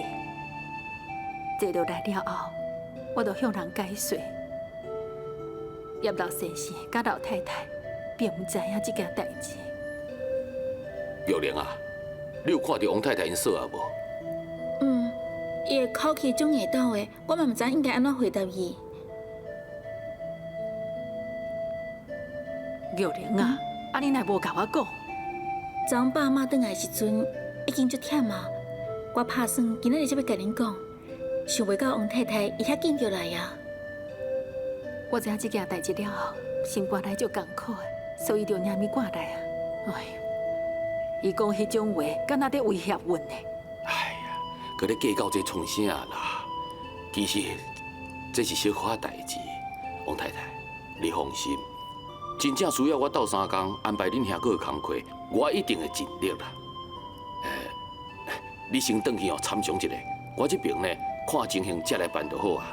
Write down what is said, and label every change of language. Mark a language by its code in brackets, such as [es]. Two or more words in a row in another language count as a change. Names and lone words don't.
[nan] 坐落来了后，我就向人解释，叶老先生甲老太太并毋知影这件代志。玉玲啊，你有看到王太太因说啊无？伊的口气种硬斗的，我嘛毋知应该安怎回答伊。玉玲啊，你若无甲我讲？昨昏爸妈转来的时阵，已经足忝啊。我打算今仔日才要甲恁讲，想袂到王太太伊遐紧就来啊。我知影这件代志了后，心肝来足艰苦的，所以就领米赶来啊。哎，伊讲迄种话，敢若在威胁阮呢。哎呀，搁咧计较这创啥啦？其实这是小可仔代志，王太太，你放心，真正需要我斗3工安排恁兄哥的工课，我一定会尽力啦。你先转去参详一下，我这边呢看情形再来办就好啊。